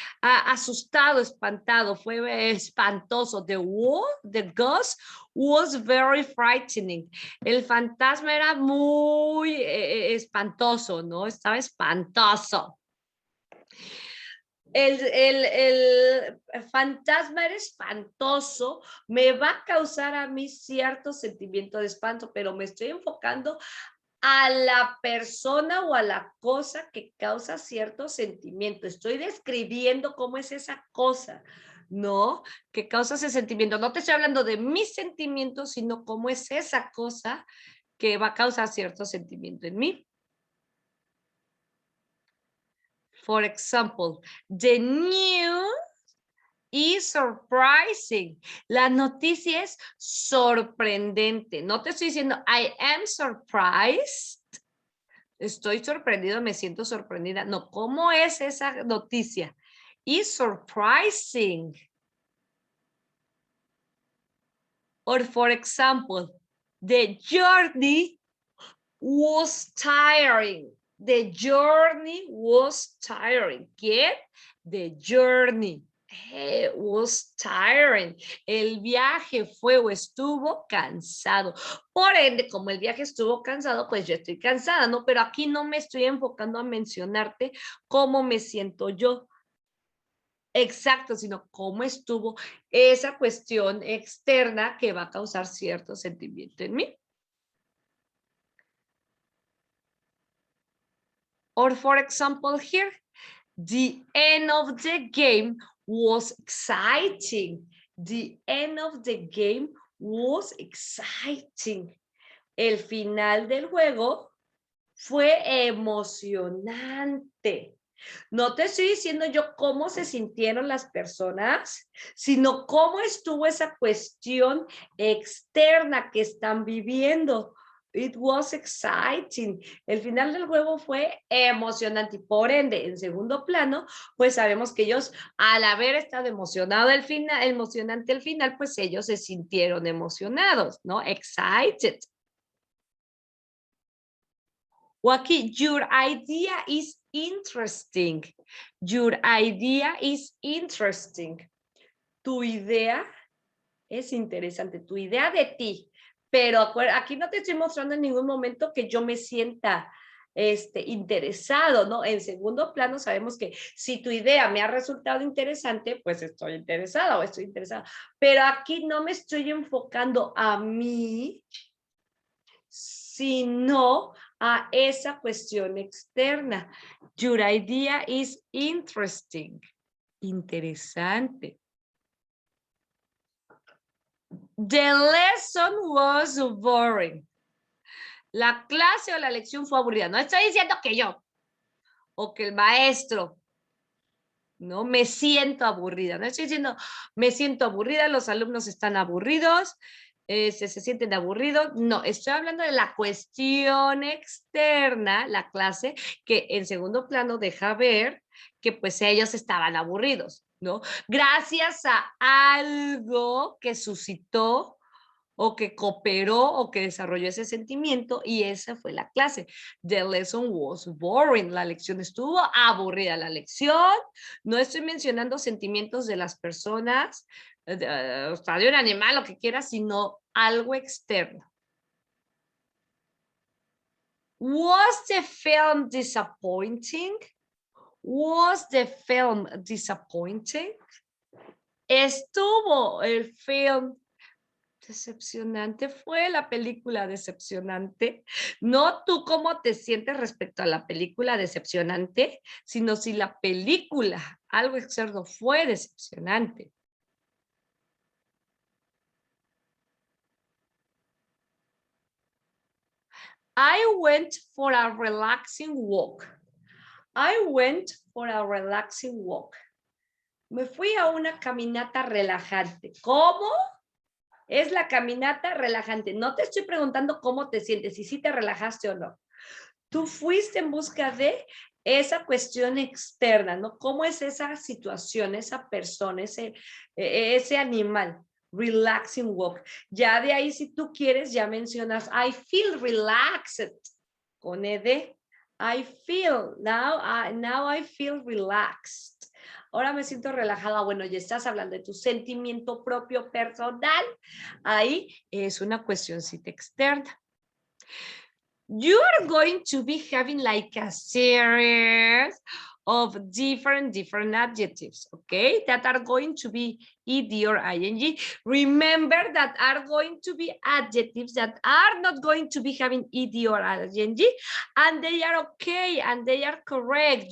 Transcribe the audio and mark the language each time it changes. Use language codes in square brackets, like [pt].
[es] Asustado, espantado, fue espantoso. [en] The ghost was very frightening. [es] El fantasma era muy espantoso, ¿no? Estaba espantoso. El fantasma era espantoso, me va a causar a mí cierto sentimiento de espanto, pero me estoy enfocando a la persona o a la cosa que causa cierto sentimiento. Estoy describiendo cómo es esa cosa, ¿no? Que causa ese sentimiento. No te estoy hablando de mis sentimientos, sino cómo es esa cosa que va a causar cierto sentimiento en mí. [en] For example, the news is surprising. [es] La noticia es sorprendente. No te estoy diciendo [en] I am surprised. [es] Estoy sorprendido, me siento sorprendida. No, ¿cómo es esa noticia? [en] Is surprising. Or for example, the journey was tiring. The journey was tiring. [es] ¿Quién? [en] The journey was tiring. [es] El viaje fue o estuvo cansado. Por ende, como el viaje estuvo cansado, pues yo estoy cansada, ¿no? Pero aquí no me estoy enfocando a mencionarte cómo me siento yo. Exacto, sino cómo estuvo esa cuestión externa que va a causar cierto sentimiento en mí. [en] Or for example here, the end of the game was exciting. The end of the game was exciting. [es] El final del juego fue emocionante. No te estoy diciendo yo cómo se sintieron las personas, sino cómo estuvo esa cuestión externa que están viviendo. [en] It was exciting. [es] El final del juego fue emocionante y por ende, en segundo plano, pues sabemos que ellos, al haber estado emocionante el final, pues ellos se sintieron emocionados, ¿no? [en] Excited. [es] O aquí, [en] your idea is interesting. Your idea is interesting. [es] Tu idea es interesante, tu idea de ti. Pero aquí no te estoy mostrando en ningún momento que yo me sienta interesado, ¿no? En segundo plano sabemos que si tu idea me ha resultado interesante, pues estoy interesada o estoy interesada. Pero aquí no me estoy enfocando a mí, sino a esa cuestión externa. [en] Your idea is interesting. [es] Interesante. [en] The lesson was boring. [es] La clase o la lección fue aburrida. No estoy diciendo que yo o que el maestro. No me siento aburrida. No estoy diciendo me siento aburrida, los alumnos están aburridos, se sienten aburridos. No, estoy hablando de la cuestión externa, la clase, que en segundo plano deja ver que pues ellos estaban aburridos, ¿no? Gracias a algo que suscitó o que cooperó o que desarrolló ese sentimiento y esa fue la clase. [en] The lesson was boring. [es] La lección estuvo aburrida. La lección, no estoy mencionando sentimientos de las personas, o sea, de un animal, lo que quiera, sino algo externo. [en] Was the film disappointing? Was the film disappointing? [es] ¿Estuvo el film decepcionante? ¿Fue la película decepcionante? No tú cómo te sientes respecto a la película decepcionante, sino si la película, algo externo, fue decepcionante. [en] I went for a relaxing walk. I went for a relaxing walk. [es] Me fui a una caminata relajante. ¿Cómo? Es la caminata relajante. No te estoy preguntando cómo te sientes, si sí te relajaste o no. Tú fuiste en busca de esa cuestión externa, ¿no? ¿Cómo es esa situación, esa persona, ese animal? [en] Relaxing walk. [es] Ya de ahí, si tú quieres, ya mencionas, [en] I feel relaxed. [es] Con ed. [en] I feel, now I feel relaxed. [es] Ahora me siento relajada. Bueno, ya estás hablando de tu sentimiento propio personal. Ahí es una cuestióncita externa. [en] You are going to be having like a series of different adjectives, okay, that are going to be ed or ing. Remember that are going to be adjectives that are not going to be having ed or ing, and they are okay and they are correct.